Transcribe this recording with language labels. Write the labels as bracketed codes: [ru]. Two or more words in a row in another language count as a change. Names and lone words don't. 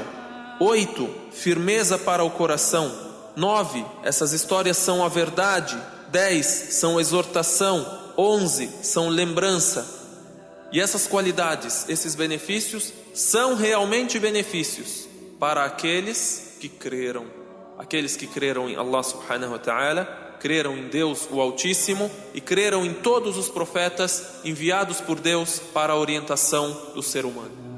[pt] 8, firmeza para o coração. 9, essas histórias são a verdade. 10, são exortação. 11, são lembrança. E essas qualidades, esses benefícios, são realmente benefícios para aqueles que creram em Allah [ar] سبحانه وتعالى, [pt] creram em Deus o Altíssimo e creram em todos os profetas enviados por Deus para a orientação do ser humano.